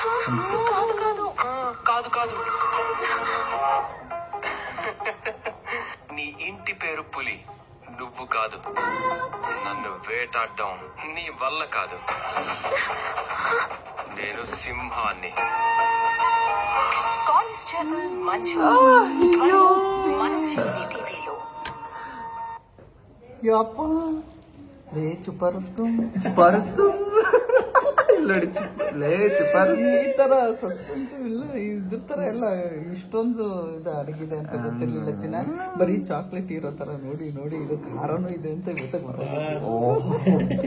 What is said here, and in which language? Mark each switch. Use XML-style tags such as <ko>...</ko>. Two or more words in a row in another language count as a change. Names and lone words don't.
<te>కాదు కాదు, నీ ఇంటి పేరు పులి, నువ్వు కాదు. నన్ను వేటాడడం నీ వల్ల కాదు. నేను సింహాన్ని. కానిస్టేబుల్ మంజు మన టీవీలో.</te> <kn>ಯಪ್ಪ, ಲೇ ಚುಪಾರಿಸ್ತು ಈ ತರ ಸಸ್ಪೆನ್ಸ್ ಇಲ್ಲ, ಇದ್ರ ತರ ಎಲ್ಲ ಇಷ್ಟೊಂದು ಇದು ಅಡಗಿದೆ ಅಂತ ಗೊತ್ತಿರ್ಲಿಲ್ಲ. ಚೆನ್ನಾಗಿ ಬರೀ ಚಾಕ್ಲೇಟ್ ಇರೋ ತರ ನೋಡಿ ಇದು ಖಾರನೂ ಇದೆ ಅಂತ ಗೊತ್ತಾಗ್ತದೆ.</kn>